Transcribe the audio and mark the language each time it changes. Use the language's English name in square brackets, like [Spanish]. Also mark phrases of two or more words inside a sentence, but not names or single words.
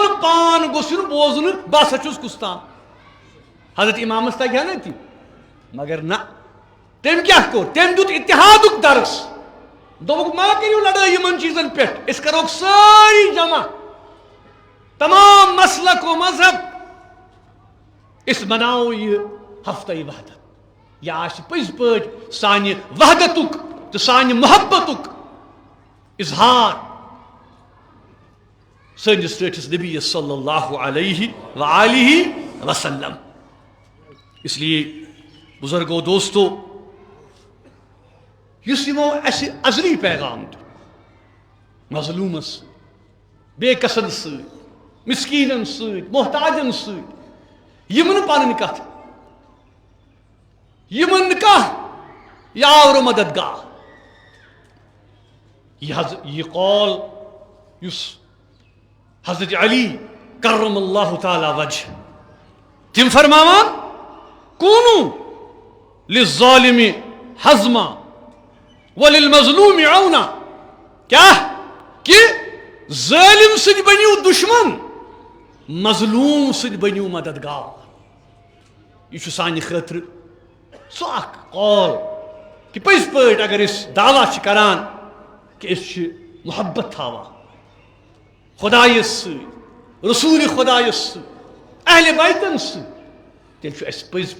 [Kashmiri] پان گوٚژھ یُن بوزنہٕ بہٕ ہسا چھُس کُستام حضرت امامس تگہِ ہا نا تہِ مگر نہ تٔمۍ کیٛاہ کوٚر تٔمۍ دیُت اتحادُک درس دوٚپُکھ ما کٔرِو لڑٲے یِمن چیٖزن پٮ۪ٹھ أسۍ کروکھ سٲری جمع تمام مسلک و مذہب أسۍ بناوو یہِ ہفتہ وحدت یہِ آسہِ پٔزۍ پٲٹھۍ سانہِ وحدتُک تہٕ سانہِ محبتُک اظہار سٲنِس ٹٲٹھِس نبی [Arabic] صلی اللہ علیہ وآلہ وسلم [Urdu] اس لیے [Kashmiri] بزرگو دوستو یُس یِمو اَسہِ ازلی پیغام دیُت مظلوٗمس بے کسن سۭتۍ مسکیٖنن سۭتۍ محتاجن سۭتۍ یِم نہٕ پنٕنۍ کتھ یِمن نہٕ کانٛہہ یاور مددگار یہ قول یُس حضرت علی کرم اللہ تعالی وجہ تم فرماوان [Arabic] کونو للظالم حزما وللمظلوم عونا [Kashmiri] کیا کہ ظالم سۭتۍ بنیو دشمن مظلوم سۭتۍ بنیو مددگار یہ چھُ سانہِ خٲطرٕ سُہ اکھ قول کہ پٔزۍ پٲٹھۍ اگر أسۍ دعویٰ چھِ کران کہ أسۍ چھِ محبت تھاوان خدایس سۭتۍ رسول خدایس سۭتۍ اہل بیتن سۭتۍ تیٚلہِ چھُ اَسہِ پٔزۍ